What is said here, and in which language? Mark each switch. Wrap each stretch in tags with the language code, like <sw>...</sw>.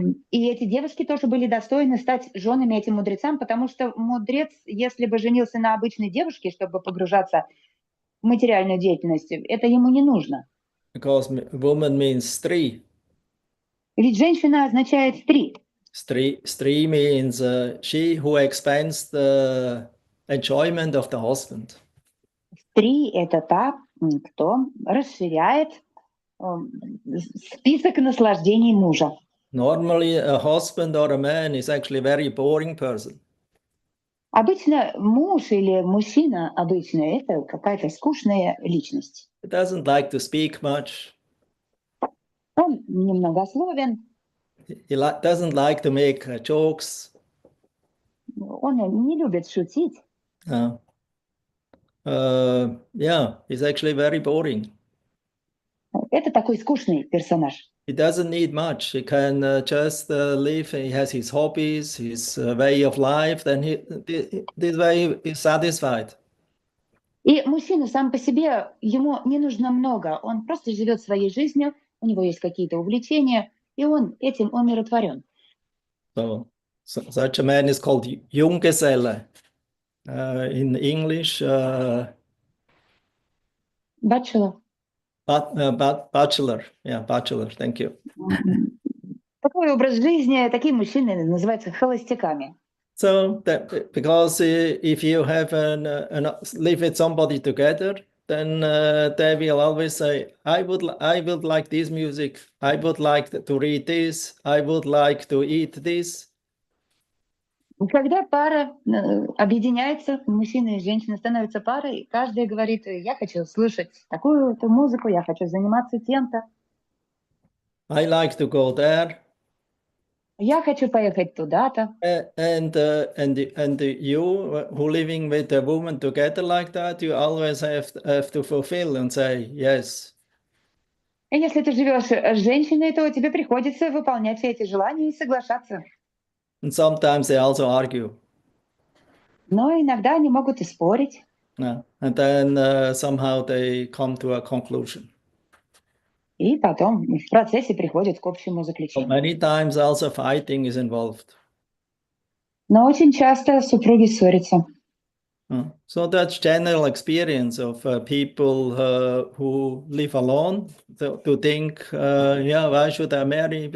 <ru>И эти девушки тоже были достойны стать женами этим мудрецам, потому что мудрец, если бы женился на обычной девушке, чтобы погружаться в материальную деятельность, это ему не нужно.</ru> <en>Because woman means three.</en> <ru>Ведь женщина означает три.</ru> <en>Stree means she who expands the enjoyment of the husband.</en> <ru>Три – это та, кто расширяет список наслаждений мужа.</ru> <en>Normally, a husband or a man is actually a very boring person.</en> <ru>Обычно муж или мужчина обычно это какая-то скучная личность.</ru> <en>He doesn't like to speak much.</en> <ru>Он немногословен,</ru> <en>He doesn't like to make jokes.</en> <ru>он не любит шутить.</ru> <en>Yeah, he's actually very boring.</en> <ru>Это такой скучный персонаж.</ru> <en>He doesn't need much. He can just live. He has his hobbies, his way of life. Then this way he's satisfied.</en> <ru>И мужчина сам по себе, ему не нужно много. Он просто живет своей жизнью, у него есть какие-то увлечения, и он этим умиротворен.</ru> <en>So such a man is called Junggeselle. In English, Bachelor. Bachelor. Yeah, bachelor. Thank you.</en> <ru>Такой образ жизни, такие мужчины называются холостяками.</ru> <en>So that, because if you have live with somebody together, then they will always say, I would like this music. I would like to read this. I would like to eat this.</en> <ru>Когда пара объединяется, мужчина и женщина становятся парой, каждый говорит, я хочу слушать такую-то музыку, я хочу заниматься тем-то.</ru> <en>I like to go there.</en> <ru>Я хочу поехать туда-то.</ru> <en>And you who living with a woman together like that, you always have to fulfill and say yes.</en> <ru>И если ты живешь с женщиной, то тебе приходится выполнять все эти желания и соглашаться.</ru> <en>And sometimes they also argue.</en> <ru>Но иногда они могут и спорить.</ru> <en>Yeah. And then somehow they come to a conclusion.</en> <ru>И потом в процессе приходят к общему</ru> <en>But</en> <ru>заключению.</ru> <en>many times also fighting is involved.</en> <ru>Но очень часто супруги ссорятся.</ru> <en>So that's general experience of people who live alone to think, yeah, why should I marry?</en>